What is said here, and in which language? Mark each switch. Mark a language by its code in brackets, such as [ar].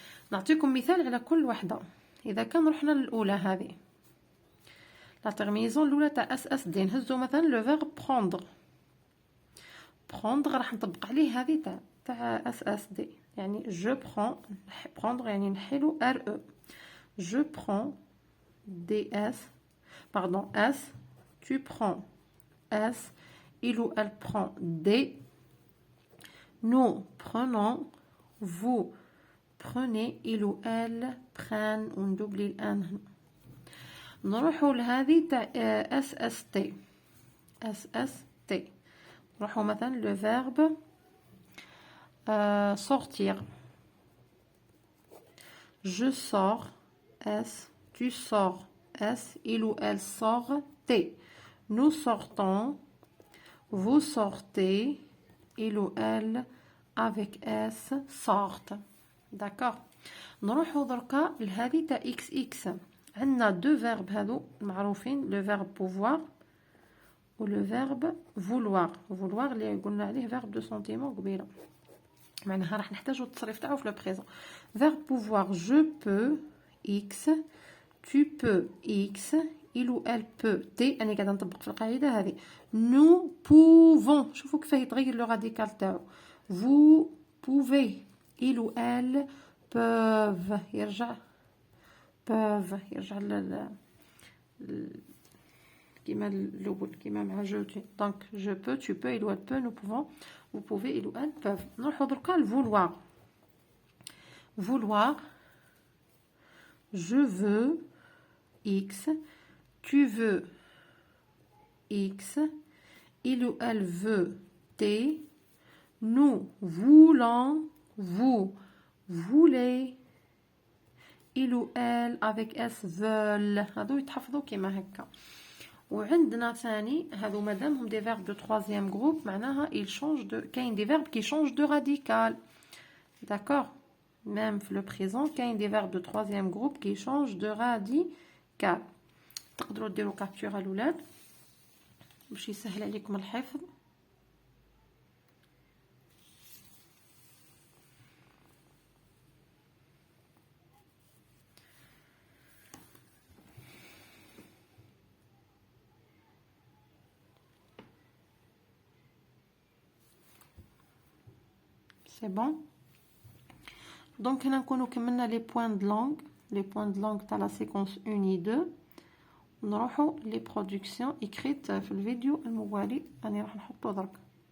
[ar] نعطيكم مثال على كل وحده. اذا كان رحنا للاولى هذه لا ترميزون الاولى تاع اس دي، نهزو مثلا لو فيرب بروندر راح نطبق عليه هذه تاع اس دي، يعني جو برون، يعني نحيلو ار او. [fr] je prends DS, pardon, S, tu prends S, il ou elle prend D, nous prenons, vous prenez, il ou elle prennent, on double الآن. [ar] نروحوا لهذه تاع SST. SST. نروحوا مثلا [fr] le verbe sortir. Je sors, S, tu sors, S, il ou elle sort, T. Nous sortons, vous sortez, il ou elle avec S sortent. D'accord. [ar] نروحوا دركا لهذه تاع XX. [fr] عندنا deux verbes [ar] هذو معروفين, [fr] le verbe pouvoir ou le verbe vouloir. [ar] vouloir اللي قلنا عليه [fr] verbe de sentiment [ar] قبيله. معناها راح نحتاجو التصريف تاعو في [fr] le présent. verbe pouvoir, je peux X, tu peux X, il ou elle peut T. [ar] أنا قاعدة نطبق في القاعدة هذه. [fr] nous pouvons, [ar] شوفوا كيف يتغير [fr] le radical [ar] تاعو. [fr] vous pouvez, il ou elle peuvent, [ar] يرجع كيما الاول كيما مع جو. [fr] donc je peux, tu peux, il ou elle peut, nous pouvons, vous pouvez, il ou elle peuvent. [ar] نروحو دركا vouloir. [fr] vouloir, je veux X, tu veux X, il ou elle veut T, nous voulons, vous voulez, il ou elle avec S veulent. [ar] هادو يتحفظوا كيما هكا. وعندنا ثاني هادو مادامهم [fr] دي فيرب دو troisième groupe [ar] معناها [fr] ils changent de كاين دي فيرب qui changent de radical. d'accord. même في le présent كاين دي فيرب دو troisième groupe qui changent de radical. [ar] تقدروا ديروا كابتور الاولاد باش يسهل عليكم الحفظ. [fr] c'est bon. donc [ar] هنا نكونوا كملنا [fr] les points de langue. les points de langue تاع la séquence 1 et 2. [ar] نروحوا [fr] les productions écrites [ar] في الفيديو الموالي. أنا راح نحطه درك.